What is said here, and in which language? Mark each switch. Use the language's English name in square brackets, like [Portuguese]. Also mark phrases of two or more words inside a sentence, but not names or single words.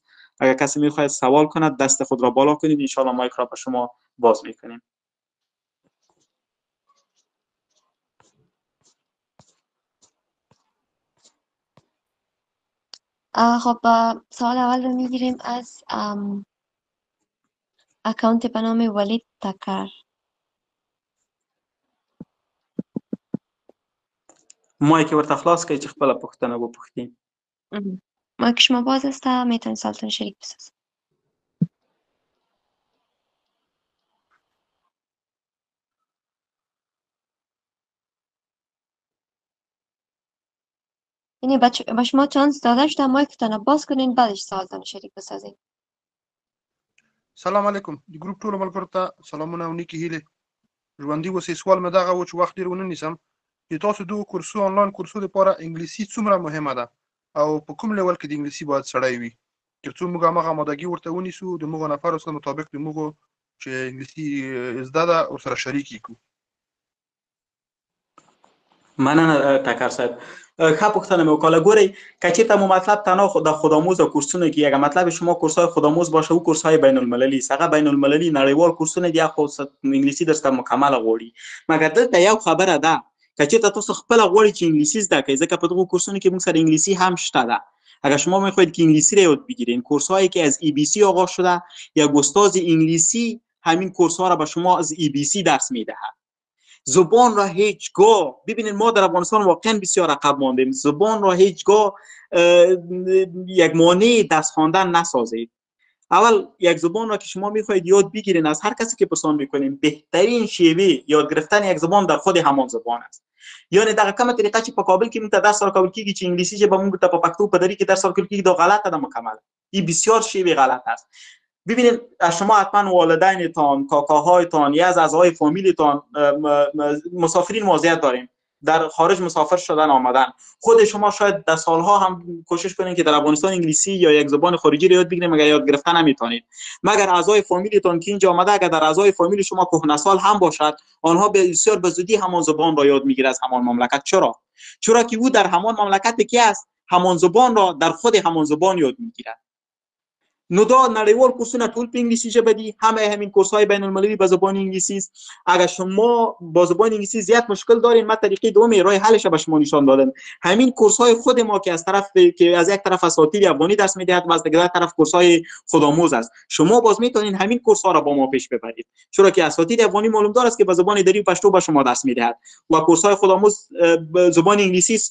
[Persian] اگر کسی میخواهد سوال کند دست خود را بالا کنید، [Arabic] ان شاء الله [Persian] مایک را به شما باز میکنیم. خب سوال اول رو میگیریم از اکانت به نام ولید تکر. [Pashto] مایک ورته خلاص کړئ چې خپله پوښتنه وپوښتي. [Persian] مایک شما باز است، میتونید سوالتون شریک بسازید. یعنی به شما چانس داده شده مایکتان باز کنین بعدش سوالتان شریک بسازید. [Arabic] سلام علیکم [Pashto] د ګروپ ټولو ملګرو ته سلامونه او نیکې هیلې. ژوندي اوسئ. سوال مې دغه و چې وخت ډېر ونه نیسم چې تاسو دغو کورسو آنلاین کورسو لپاره انګلیسي څومره مهمه ده او په کوم لیول کې د انګلیسي باید سړی وي تر څو موږ هماغه آمادګي ورته ونیسو د موږ نفرو سره مطابق د موږ چې انګلیسي زده ده ورسره شریک کړو. مننه ټکر صاحب. ښه پوښتنه مې وکړه. ګورئ که چېرته مو مطلب تنها د خودآموز کورسونه کې [Persian] اگه مطلب شما کورس‌های خودآموز باشه او کورس‌های بین‌المللی است. [Pashto] هغه بین‌المللی نړیوال کورسونه دي خو انګلیسي درسته مکمل غواړي. مګر دلته یو خبره ده که چېرته تاسو خپله غواړئ چې انګلیسي زده کړئ ځکه په دغو کورسونو کې موږ سره انګلیسي هم شته ده. [Persian] اگر شما میخواهید که انگلیسی را یاد بگیرین کورس‌هایی که از EBC آغاز شده یک استاد انگلیسی همین کورس‌ها را به شما از EBC درس میدهد. زبان را هیچگاه ببینید ما در افغانستان واقعا بسیار عقب ماندیم. زبان را هیچگاه یک مانع دست خواندن نسازید. اول یک زبان را که شما میخواهید یاد بگیرین از هر کسی که پرسان میکنین بهترین شیوه یاد گرفتن یک زبان در خود همان زبان است. [Pashto] یعنی دغه کومه طریقه چې په کابل کې موږ ته درس ورکول کېږي چې انګلیسي ژبه موږ ته په پښتو په دري کې درس ورکول کېږي دا غلطه ده مکمل. [Persian] این بسیار شیوه غلط است. ببینید شما حتما والدینتان، کاکاهایتان یا از اعضای فامیلتان مسافرین موضوعیت دارین در خارج مسافر شدن آمدن. خود شما شاید در سالها هم کوشش کنین که در افغانستان انگلیسی یا یک زبان خارجی رو یاد بگیرید مگر یاد گرفتن نمیتونید. مگر اعضای فامیلتان که اینجا آمده اگر در اعضای فامیل شما کهنسال هم باشد آنها بسیار به زودی همان زبان را یاد میگیرد از همان مملکت. چرا که او در همان مملکت که است همان زبان را در خود همان زبان یاد میگیرد. [Pashto] نو دا نړیوال کورسونه ټول په انګلیسي ژبه دي. [Persian] همین کورس‌های بین‌المللی به زبان انگلیسی است. اگر شما با زبان انگلیسی زیاد مشکل دارین ما طریقه دومی راه حلش به شما نشان دادم. همین کورس‌های خود ما که از یک طرف اساتید افغانی درس میدهد و از دیگر طرف کورس‌های خودآموز است. شما باز میتونین همین کورس‌ها را با ما پیش ببرید. چرا که اساتید افغانی معلوم دار است که به زبان دری و پشتو به شما درس میدهد و کورس‌های خودآموز به زبان انگلیسی است.